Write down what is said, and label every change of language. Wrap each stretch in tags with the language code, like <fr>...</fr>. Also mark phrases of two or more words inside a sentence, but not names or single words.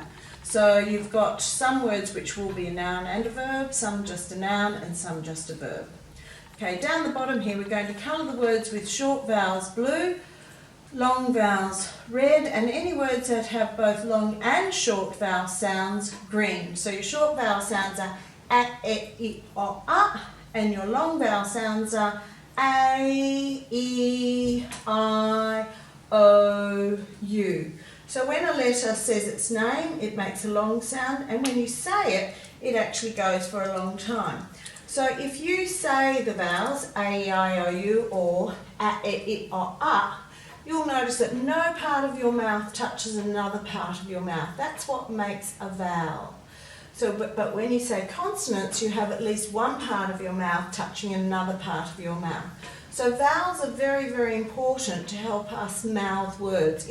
<en>So you've got some words which will be a noun and a verb, some just a noun and some just a verb. Okay, down the bottom here we're going to colour the words with short vowels blue, long vowels red, and any words that have both long and short vowel sounds green. So your short vowel sounds are a, e, I, o, And your long vowel sounds are A, E, I, O, U. So when a letter says its name, it makes a long sound, and when you say it, it actually goes for a long time. So if you say the vowels A, E, I, O, U, or A, E, I, O, A, you'll notice that no part of your mouth touches another part of your mouth. That's what makes a vowel. So, but when you say consonants, you have at least one part of your mouth touching another part of your mouth. So vowels are very, very important to help us mouth words.</en>